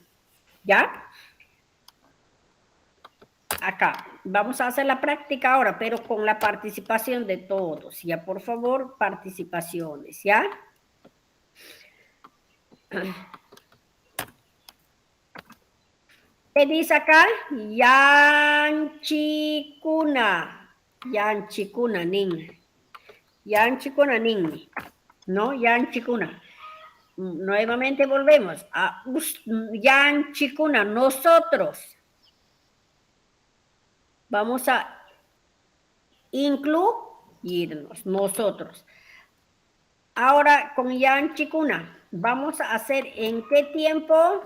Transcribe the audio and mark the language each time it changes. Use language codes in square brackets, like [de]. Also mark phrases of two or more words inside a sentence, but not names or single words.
[es] ¿Ya? Acá. Vamos a hacer la práctica ahora, pero con la participación de todos. Ya, por favor, participaciones, ¿ya? ¿Qué dice acá? [qu] Yanchikuna. Yanchikuna, nin. Yanchikuna, nin. ¿No? Yanchikuna. [es] Nuevamente volvemos a yanchikuna, nosotros. Vamos a incluirnos, nosotros. Ahora con yanchikuna, vamos a hacer ¿en qué tiempo?